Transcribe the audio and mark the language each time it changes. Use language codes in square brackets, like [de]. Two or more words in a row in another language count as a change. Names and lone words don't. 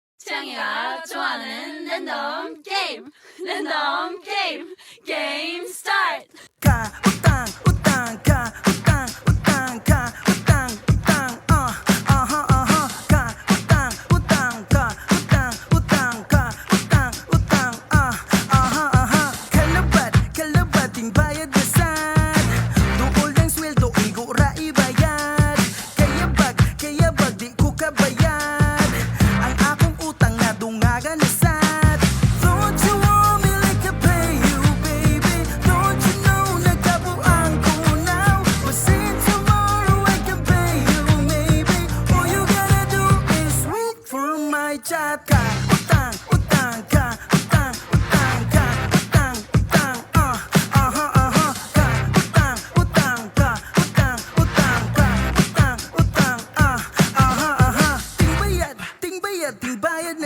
[ko] 채영이가 좋아하는 랜덤 게임 게임 스타트. [ceb] Kautang, utang, kautang, utang, kautang, utang, kautang, utang, kautang, utang, kautang, utang, kalabating bayad na sad. Duol ng sweldo, igura ibayad. Kaya bag, di ko kabayad. Ang akong utang na dungaga na sad. [en] Don't you want me like I pay you, baby? Don't you know [ceb] nagkabuang ko [en] now? But since tomorrow I can pay you, maybe. All you gotta do is wait for my chat. [ceb] Utang, utang, utang, utang, utang, utang, utang, utang, ting bayad na sad.